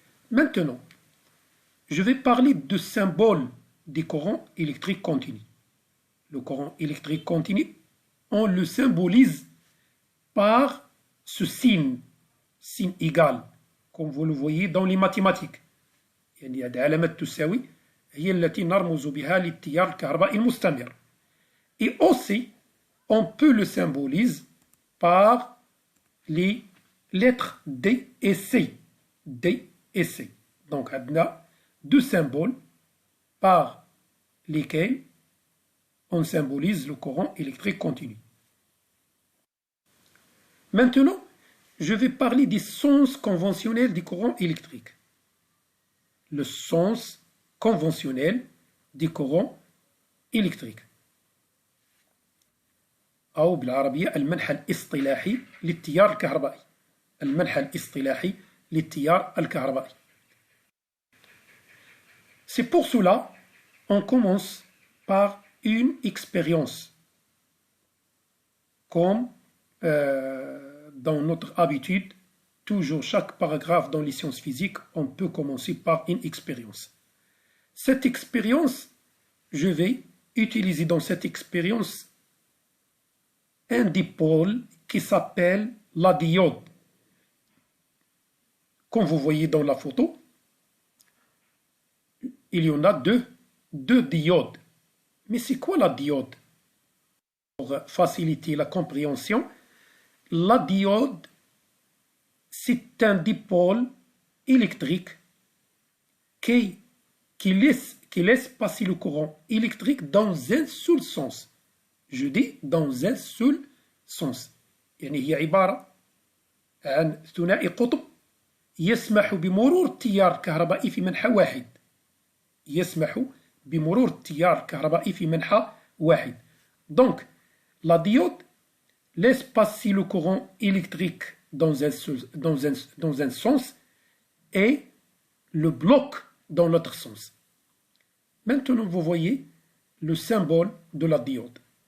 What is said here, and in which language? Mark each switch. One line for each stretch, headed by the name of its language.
French: Maintenant, je vais parler de symboles du courant électrique continu. Le courant électrique continu, on le symbolise par ce signe égal, comme vous le voyez dans les mathématiques.
Arabic: يعني هذه علامة تساوي هي التي نرمز بها للتيار الكهربائي المستمر.
French: Et aussi, on peut le symboliser par les lettres D et C. D et C. Donc, on a deux symboles par lesquels on symbolise le courant électrique continu. Maintenant, je vais parler des sens conventionnels du courant électrique. Le sens conventionnel du courant électrique.
Arabic: أو بالعربية المنحى الاصطلاحي للتيار الكهربائي. المنحى الاصطلاحي للتيار الكهربائي.
French: C'est pour cela on commence par une expérience, comme dans notre habitude, toujours chaque paragraphe dans les sciences physiques, on peut commencer par une expérience. Cette expérience, je vais utiliser dans cette expérience un dipôle qui s'appelle la diode. Comme vous voyez dans la photo, il y en a deux diodes. Mais c'est quoi la diode? Pour faciliter la compréhension, la diode, c'est un dipôle électrique qui laisse passer le courant électrique dans un seul sens. Je dis dans un seul sens.
Arabic: يعني هي عبارة عن ثنائي قطب يسمح بمرور التيار الكهربائي في منحى واحد. يسمح بمرور التيار الكهربائي في منحى واحد.
French: Donc, la diode laisse passer le courant électrique dans un sens et le bloque dans l'autre sens. Maintenant, vous voyez le symbole de la diode.